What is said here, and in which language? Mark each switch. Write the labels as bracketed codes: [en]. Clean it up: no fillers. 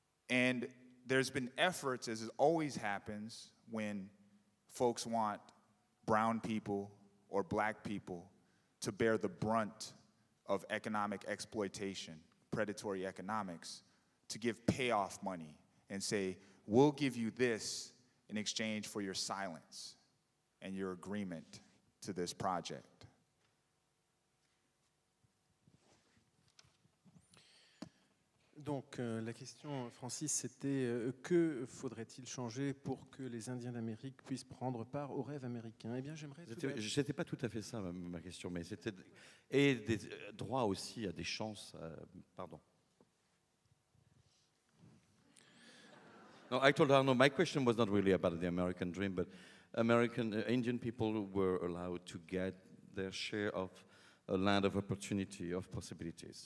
[en] And there's been efforts, as it always happens, when folks want brown people or black people to bear the brunt of economic exploitation, predatory economics, to give payoff money and say, we'll give you this in exchange for your silence and your agreement to this project. [fr] Donc la question, Francis, c'était que faudrait-il changer pour que les Indiens d'Amérique puissent prendre part au rêve américain? Eh bien, j'aimerais... C'était pas tout à fait ça ma question, mais c'était... Et des droits aussi à des chances... pardon. [en] No, I told Arno, my question was not really about the American dream, but Indian people were allowed to get their share of a land of opportunity, of possibilities.